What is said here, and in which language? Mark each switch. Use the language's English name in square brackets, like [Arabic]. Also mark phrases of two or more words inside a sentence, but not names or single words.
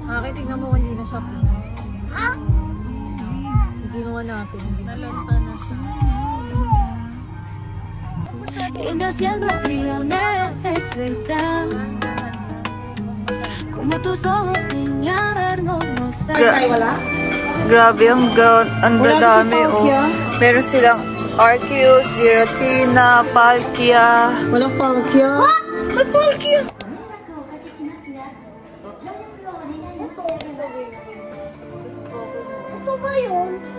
[Filipino] Ay, tingnan mo hindi na shop. Ha? Ginawa natin. Nalanta na sa... [Spanish] Y no siempre frío necesitan como tus ojos, niña, hermosa. [Filipino] Grabe, ang dadami, oh. Meron silang Arceus, Giratina, Palkia. Walang Palkia. May Palkia! Ito ba yun?